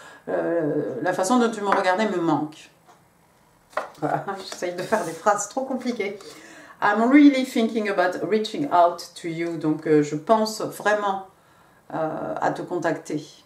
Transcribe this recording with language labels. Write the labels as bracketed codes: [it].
[fr] la façon dont tu me regardais me manque. Voilà, j'essaye de faire des phrases trop compliquées. [en] I'm really thinking about reaching out to you. [fr] Donc, je pense vraiment à te contacter.